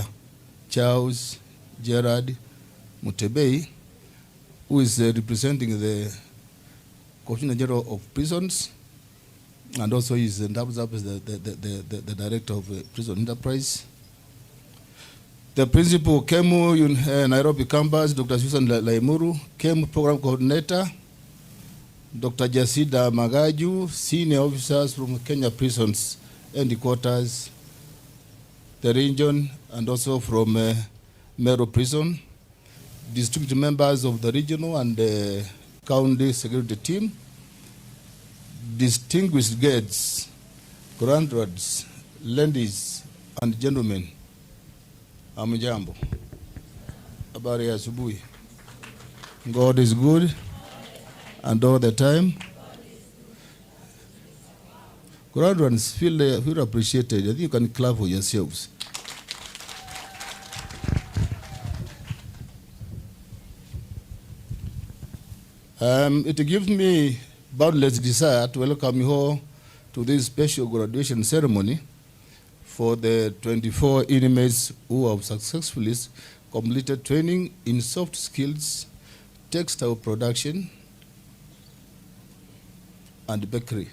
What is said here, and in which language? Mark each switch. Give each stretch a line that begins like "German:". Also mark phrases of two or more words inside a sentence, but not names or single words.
English: Charles Gerard Mutebei, who is representing the Commissioner General of Prisons, and also is the director of Prison Enterprise. The principal KEMU Nairobi campus, Dr. Susan Laimuru, KEMU program coordinator, Dr. Jasida Magaju, senior officers from Kenya Prisons Headquarters, the region, and also from Meru Prison, district members of the regional and county security team, distinguished guests, graduates, ladies and gentlemen,
Swahili: amujambo. Habari ya asubuhi.
English: God is good and all the time. Graduates, feel appreciated. I think you can clap for yourselves. It gives me boundless desire to welcome you all to this special graduation ceremony for the 24 inmates who have successfully completed training in soft skills, textile production, and bakery.